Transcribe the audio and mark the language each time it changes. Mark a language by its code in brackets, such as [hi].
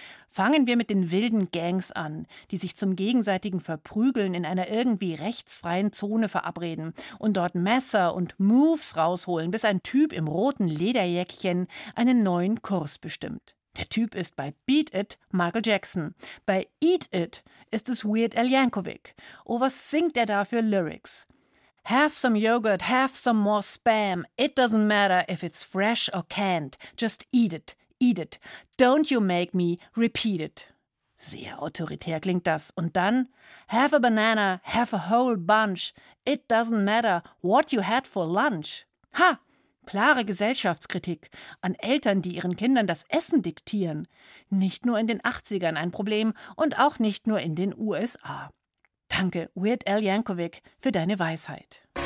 [de] Fangen wir mit den wilden Gangs an, die sich zum gegenseitigen Verprügeln in einer irgendwie rechtsfreien Zone verabreden und dort Messer und Moves rausholen, bis ein Typ im roten Lederjäckchen einen neuen Kurs bestimmt. Der Typ ist bei Beat It Michael Jackson. Bei Eat It ist es Weird Al Yankovic. Oh, was singt er da für Lyrics? [en] Have some yogurt, have some more spam. It doesn't matter if it's fresh or canned. Just eat it, eat it. Don't you make me repeat it. [de] Sehr autoritär klingt das. Und dann? [en] Have a banana, have a whole bunch. It doesn't matter what you had for lunch. Ha! [de] Klare Gesellschaftskritik an Eltern, die ihren Kindern das Essen diktieren. Nicht nur in den 80ern ein Problem und auch nicht nur in den USA. Danke, Weird Al Yankovic, für deine Weisheit.